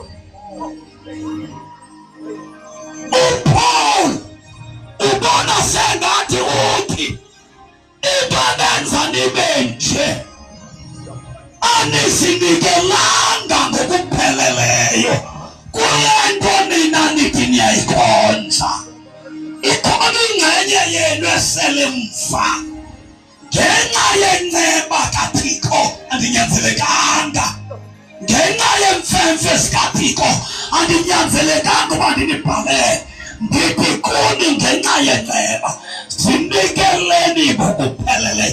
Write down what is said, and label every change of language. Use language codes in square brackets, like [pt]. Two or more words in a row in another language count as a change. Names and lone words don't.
[xh] uPaul ubona sengathi uthi ibanenza nibe nje anisinikelanga ngokupheleleyo kule nto nina nithi niyayikhonza. Ikhona ingxenye yenu esele mva ngenxa yenceba kaThixo andinyanzelekanga, ngenxa yemfemfe zikaThixo andinyanzelekanga uba ndinibhalele. Ndithi kuni ngenxa yenceba zinikeleni ngokupheleleyo.